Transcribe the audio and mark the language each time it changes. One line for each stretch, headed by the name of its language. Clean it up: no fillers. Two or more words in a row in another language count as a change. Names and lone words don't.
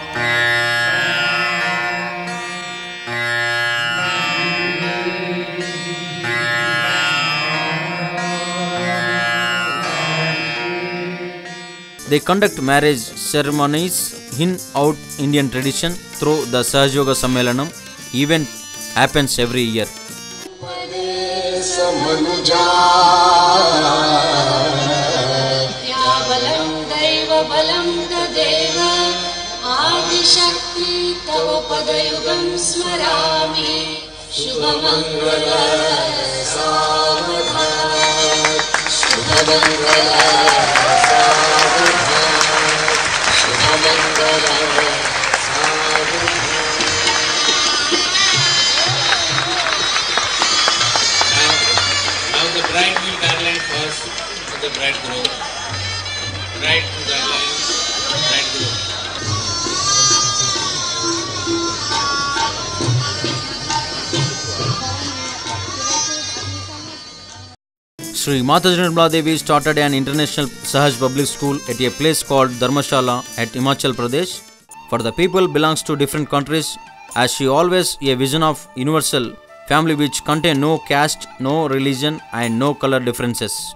English: They conduct marriage ceremonies in out Indian tradition through the Sahaja Yoga Sammelanam. Event happens every year.
Sanskrit: शक्ति तव पदयुगं स्मरामि शुभमंगल सावधान शुभमंगल सावधान शुभमंगल सावधान।
English: Now the bride will garland first to the bridegroom. Bride to garland, bridegroom. Sri Mataji Nirmala Devi started an international Sahaj public school at a place called Dharmashala at Himachal Pradesh for the people belongs to different countries, as she always a vision of universal family which contain no caste, no religion and no color differences.